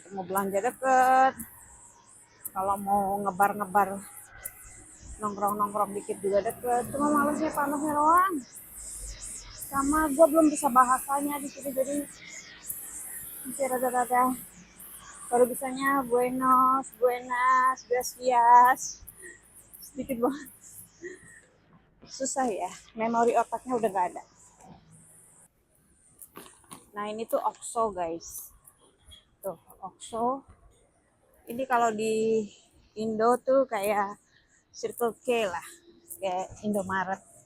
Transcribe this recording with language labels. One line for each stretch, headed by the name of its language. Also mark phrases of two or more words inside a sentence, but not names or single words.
Indonesian: Mau belanja deket. Kalau mau ngebar-ngebar nongkrong-nongkrong dikit juga deket. Cuma malesnya panasnya doang. sama gue belum bisa bahasanya di sini, jadi masih rada-rada baru bisanya
Spanish: buenos, buenas, gracias,
Indonesian: sedikit banget. Susah ya, memori otaknya udah gak ada. Nah ini tuh OXO guys, tuh OXO. Ini kalau di Indo tuh kayak Circle K lah, kayak Indomaret.